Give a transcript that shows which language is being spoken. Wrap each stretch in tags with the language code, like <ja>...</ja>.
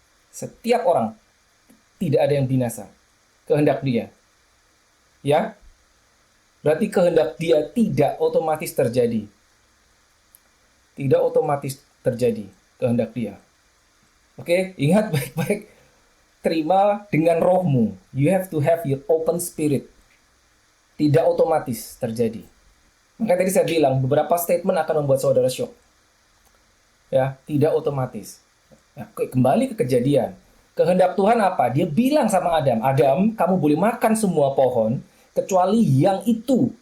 <id>Setiap orang tidak ada yang binasa. Kehendak dia. Ya? Berarti kehendak dia tidak otomatis terjadi. Tidak otomatis terjadi kehendak dia. Oke, ingat baik-baik. Terima dengan rohmu.</id> <en>You have to have your open spirit.</en> <id>Tidak otomatis terjadi. Makanya tadi saya bilang, beberapa statement akan membuat saudara shock. Ya, tidak otomatis. Nah, kembali ke kejadian. Kehendak Tuhan apa? Dia bilang sama Adam, Adam, kamu boleh makan semua pohon, kecuali yang itu.</id>